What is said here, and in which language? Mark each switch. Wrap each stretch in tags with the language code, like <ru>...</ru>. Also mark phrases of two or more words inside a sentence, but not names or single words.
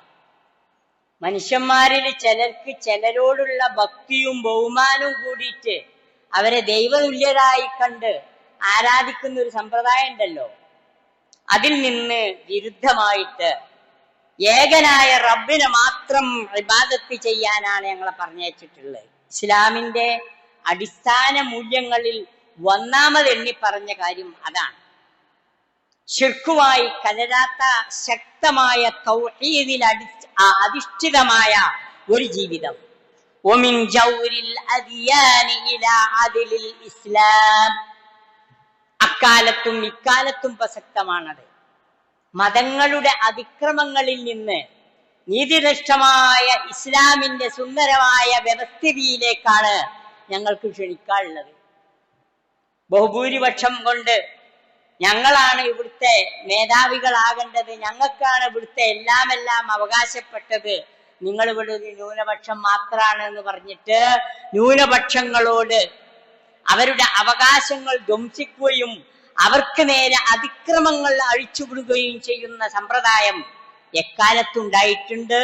<ml>മനുഷ്യന്മാരിൽ ചിലർക്ക് ചിലരോടുള്ള ഭക്തിയും ബഹുമാനവും കൂടിയിട്ട് അവരെ ദൈവതുല്യരായി കണ്ട് ആരാധിക്കുന്ന ഒരു സമ്പ്രദായം ഉണ്ടല്ലോ, അതിൽ നിന്ന് വിരുദ്ധമായിട്ട് ഏകനായ റബ്ബിനെ മാത്രം ഇബാദത്ത് ചെയ്യാനാണ് ഞങ്ങളെ പറഞ്ഞയച്ചിട്ടുള്ളത്. ഇസ്ലാമിന്റെ അടിസ്ഥാന മൂല്യങ്ങളിൽ ഒന്നാമത് എണ്ണി പറഞ്ഞ കാര്യം അതാണ്. ശിർക്കുമായി കലരാത്ത ശക്തമായ തൗഹീദിൽ അധിഷ്ഠിതമായ ഒരു ജീവിതം.</ml> <ar>ومن جور الأديان إلى عدل الإسلام.</ar> <ml>അക്കാലത്തും ഇക്കാലത്തും പ്രസക്തമാണത്. മതങ്ങളുടെ അതിക്രമങ്ങളിൽ നിന്ന് നീതിനിഷ്ഠമായ ഇസ്ലാമിന്റെ സുന്ദരമായ വ്യവസ്ഥിതിയിലേക്കാണ് ഞങ്ങൾക്ക് ക്ഷണിക്കാനുള്ളത്. ബഹുഭൂരിപക്ഷം കൊണ്ട് ഞങ്ങളാണ് ഇവിടുത്തെ മേധാവികളാകേണ്ടത്, ഞങ്ങൾക്കാണ് ഇവിടുത്തെ എല്ലാം അവകാശപ്പെട്ടത്, നിങ്ങൾ ഇവിടെ ഒരു ന്യൂനപക്ഷം മാത്രമാണ് എന്ന് പറഞ്ഞിട്ട് ന്യൂനപക്ഷങ്ങളോട് അവരുടെ അവകാശങ്ങൾ ധ്വംസിക്കുകയും അവർക്ക് നേരെ അതിക്രമങ്ങൾ അഴിച്ചുവിടുകയും ചെയ്യുന്ന സമ്പ്രദായം എക്കാലത്തുണ്ടായിട്ടുണ്ട്.</ml>